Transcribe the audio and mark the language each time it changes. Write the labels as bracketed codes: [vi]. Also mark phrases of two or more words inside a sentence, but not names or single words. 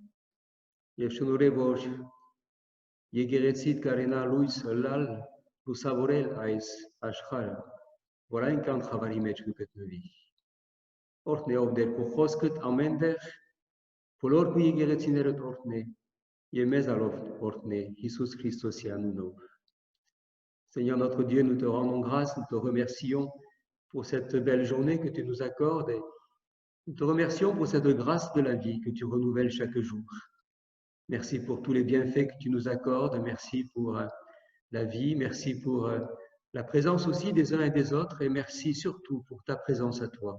[hy] և շնորհե, որ եկեղեցիդ կարենա լույս հլալ, լուսավորել այս աշխարհը, որ այնքան խավարի մեջ կգտնվի։ Օրհնե ով դեր քո խոսքդ ամեն տեղ, բոլոր քո եկեղեցիներդ օրհնե և մեզ allով օրհնե Iisus Christosի անունով։ [fr] Seigneur notre Dieu, nous te rendons grâce, nous te remercions pour cette belle journée que tu nous accordes et nous te remercions pour cette grâce de la vie que tu renouvelles chaque jour. Merci pour tous les bienfaits que tu nous accordes, merci pour la vie, merci pour la présence aussi des uns et des autres, et merci surtout pour ta présence à toi.